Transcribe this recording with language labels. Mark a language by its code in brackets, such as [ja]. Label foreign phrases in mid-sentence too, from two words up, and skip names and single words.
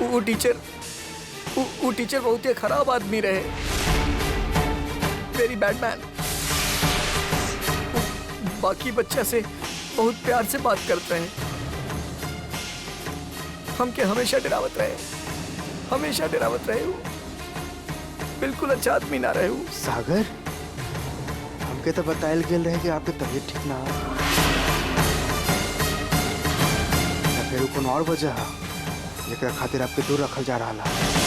[bho] वो टीचर बहुत ही खराब आदमी रहे, [en] very bad man. [bho] बाकी बच्चा से बहुत प्यार से बात करते हैं, हमके हमेशा डरावत रहे वो। बिल्कुल अच्छा आदमी ना रहे वो। सागर, हमके तो बतायल गेल रहे कि आपके तबीयत ठीक ना है, या फिर कोनो और वजह है जेकरा खातिर आपके दूर रखल जा रहा है?